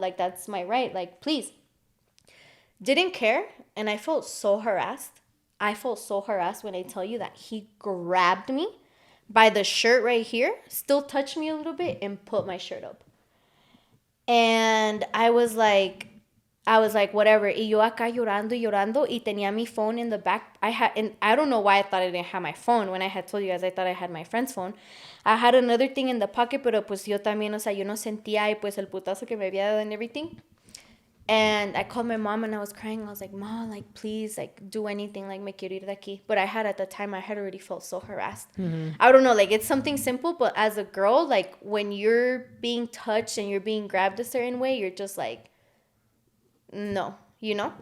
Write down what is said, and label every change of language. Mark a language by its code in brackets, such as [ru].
[en] Like, that's my right. Like, please. Didn't care. And I felt so harassed. I felt so harassed when I tell you that he grabbed me by the shirt right here, still touched me a little bit, and put my shirt up. And I was like, whatever. [es] Y yo acá llorando y llorando, y tenía mi phone [en] in the back. And I don't know why I thought I didn't have my phone. When I had told you guys, I thought I had my friend's phone. I had another thing in the pocket, [es] pero pues yo también, o sea, yo no sentía, y pues el putazo que me había dado [en] and everything. And I called my mom and I was crying. I was like, Mom, like, please, like, do anything, like, [es] me quiero ir de aquí. [en] But at the time, I had already felt so harassed. I don't know, like, it's something simple, but as a girl, like, when you're being touched and you're being grabbed a certain way, you're just like, no, you know?